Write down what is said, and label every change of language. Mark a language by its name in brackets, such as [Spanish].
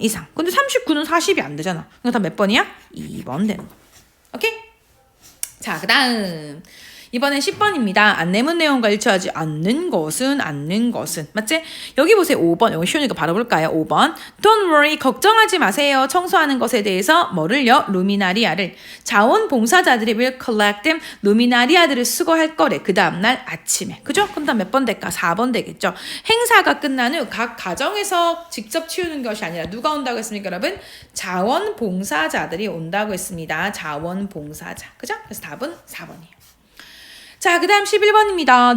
[Korean] 이상. 근데 39는 40이 안 되잖아. 그럼 다 몇 번이야? 2번 되는 거. 오케이? 자, 그 다음. 이번엔 10번입니다. 안내문 내용과 일치하지 않는 것은. 맞지? 여기 보세요. 5번. 여기 쉬우니까 바로 볼까요? 5번. [English] Don't worry. [Korean] 걱정하지 마세요. 청소하는 것에 대해서 뭐를요? 루미나리아를. 자원봉사자들이 [English] will collect them. [Korean] 루미나리아들을 수거할 거래. 그 다음날 아침에. 그죠? 그럼 다 몇 번 될까? 4번 되겠죠? 행사가 끝난 후 각 가정에서 직접 치우는 것이 아니라 누가 온다고 했습니까, 여러분? 자원봉사자들이 온다고 했습니다. 자원봉사자. 그죠? 그래서 답은 4번이에요. 자, 그 다음 11번입니다.